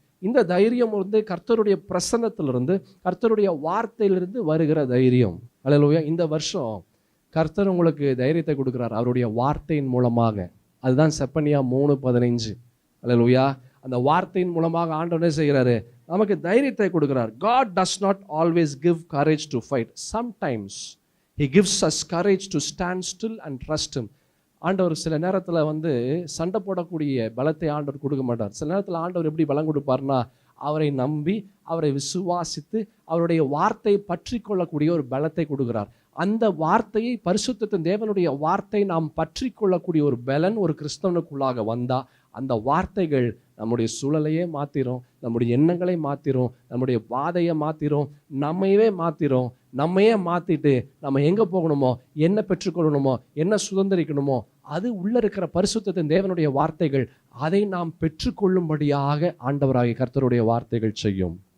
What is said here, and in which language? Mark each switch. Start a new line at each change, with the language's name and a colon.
Tamil: இந்த தைரியம் கர்த்தருடைய பிரசன்னத்திலிருந்து, கர்த்தருடைய வார்த்தையிலிருந்து வருகிற தைரியம். அல்லேலூயா. இந்த வருஷம் கர்த்தர் உங்களுக்கு தைரியத்தை கொடுக்கிறார் அவருடைய வார்த்தையின் மூலமாக. அதுதான் செப்பனியா 3:15. அல்லேலூயா. அந்த வார்த்தையின் மூலமாக ஆண்டவர் என்ன செய்கிறாரு? நமக்கு தைரியத்தை கொடுக்கிறார்.
English: God does not always give courage to fight. Sometimes he gives us courage to stand still and trust him.
Tamil: ஆண்டவர் சில நேரத்தில் சண்டை போடக்கூடிய பலத்தை ஆண்டவர் கொடுக்க மாட்டார். சில நேரத்தில் ஆண்டவர் எப்படி பலம் கொடுப்பார்னா, அவரை நம்பி, அவரை விசுவாசித்து, அவருடைய வார்த்தையை பற்றி கொள்ளக்கூடிய ஒரு பலத்தை கொடுக்கிறார். அந்த வார்த்தையை, பரிசுத்தத்தின் தேவனுடைய வார்த்தை நாம் பற்றி கொள்ளக்கூடிய ஒரு பலன் ஒரு கிறிஸ்தவனுக்குள்ளாக வந்தா, அந்த வார்த்தைகள் நம்முடைய சூழலையே மாத்திரும், நம்முடைய எண்ணங்களை மாத்திரும், நம்முடைய பாதையை மாத்திரும், நம்மையே மாத்திட்டு நம்ம எங்க போகணுமோ, என்ன பெற்றுக்கொள்ளணுமோ, என்ன சுதந்திரிக்கணுமோ, அது உள்ள இருக்கிற பரிசுத்தத்தின் தேவனுடைய வார்த்தைகள், அதை நாம் பெற்றுக்கொள்ளும்படியாக ஆண்டவராகிய கர்த்தருடைய வார்த்தைகள் செய்யும்.